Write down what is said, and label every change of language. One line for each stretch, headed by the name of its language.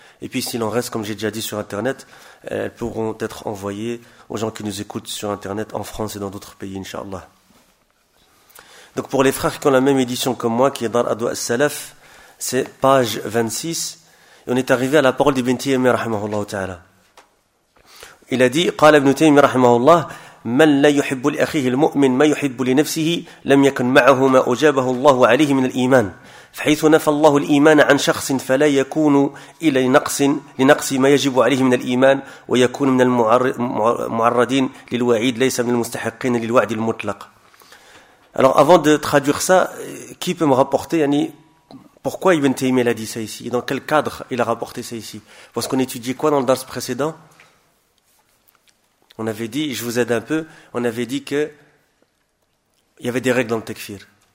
French: Et puis s'il en reste, comme j'ai déjà dit sur Internet, elles pourront être envoyées aux gens qui nous écoutent sur Internet en France et dans d'autres pays, Inch'Allah. Donc pour les frères qui ont la même édition que moi, qui est Dar Adwa As-Salaf, c'est page 26. Et on est arrivé à la parole d'Ibn Taymiyyah rahimahullah ta'ala. Il a dit,
Arabic: « قال ابن تيمية رحمه الله » من لا يحب لأخيه المؤمن ما يحب لنفسه لم يكن معه ما أجابه الله عليه من الإيمان فحيث نفى الله الإيمان عن شخص فلا يكون إلا لنقص ما يجب عليه من الإيمان ويكون من المعرضين للوعيد ليس من المستحقين للوعد المطلق.
French: Alors avant de traduire ça, qui peut me rapporter yani, pourquoi Ibn Taymiyyah l'a dit ça ici et dans quel cadre il a rapporté ça ici? Parce qu'on étudiait quoi dans le dars précédent? On avait dit, je vous aide un peu, on avait dit que il y avait des règles dans le takfir.